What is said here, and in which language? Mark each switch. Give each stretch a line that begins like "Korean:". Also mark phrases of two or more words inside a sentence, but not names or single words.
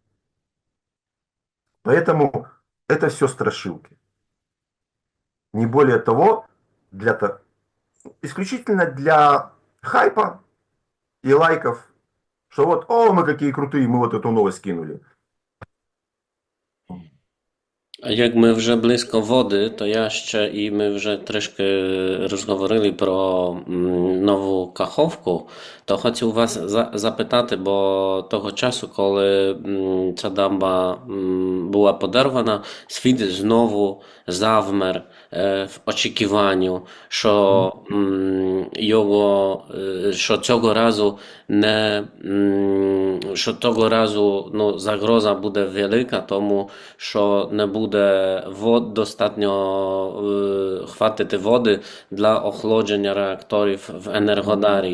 Russian: Поэтому это все страшилки. Не более того, исключительно для хайпа и лайков, что вот, о, мы какие крутые, мы вот эту новость кинули.
Polish: Jak my
Ukrainian: вже близько води, то я ще і ми вже трішки розговорили про нову Каховку, то хотів вас запитати, бо того часу, коли ця дамба була подервана, світ знову завмер в очікуванню, що його, що цього разу не, що того разу ну, загроза буде велика, тому що не буде достатньо хватити води для охолодження реакторів в Енергодарі.